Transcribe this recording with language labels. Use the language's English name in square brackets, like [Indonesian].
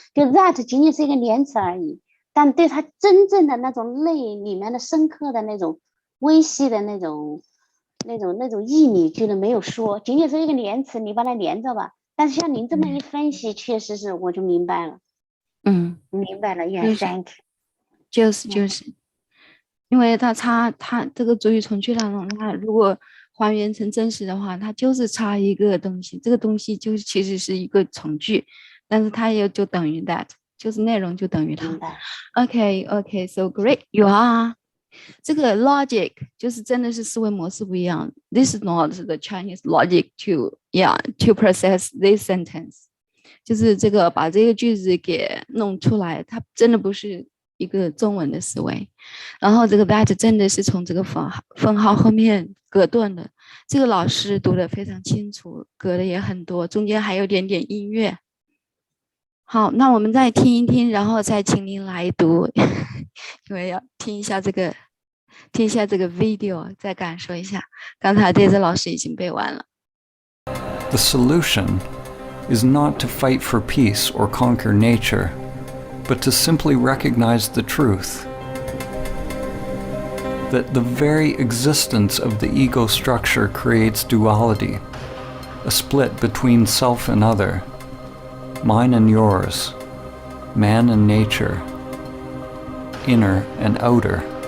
[Chinese] 就 that 仅仅是一个连词而已，但对它真正的那种内里面的深刻的那种微细的那种意理，居然没有说，仅仅是一个连词，你把它连着吧。但是像您这么一分析，确实是我就明白了。明白了 ， [English] Yes, thank you。 [Chinese] 就是，因为它这个主语从句当中，它如果还原成真实的话，它就是差一个东西，这个东西就其实是一个从句，但是它也就等于 that， 就是内容就等于它。 [English] OK, so great, you are。 [Chinese] 这个 logic 就是真的是思维模式不一样。 [English] This is not the Chinese logic to process this sentence。 [Chinese] 就是这个把这个句子给弄出来，它真的不是一个中文的思维。然后这个 that 真的是从这个分号后面隔断的。这个老师读得非常清楚，隔的也很多，中间还有点音乐。好，那我们再听一听，然后再请您来读，因为要听一下这个 video， 再感受一下。刚才这次老师已经背完了。 [English] The solution is not to fight for peace or conquer nature, but to simply recognize the truth. that the very existence of the ego structure creates duality, a split between self and other, mine and yours, man and nature, inner and outer.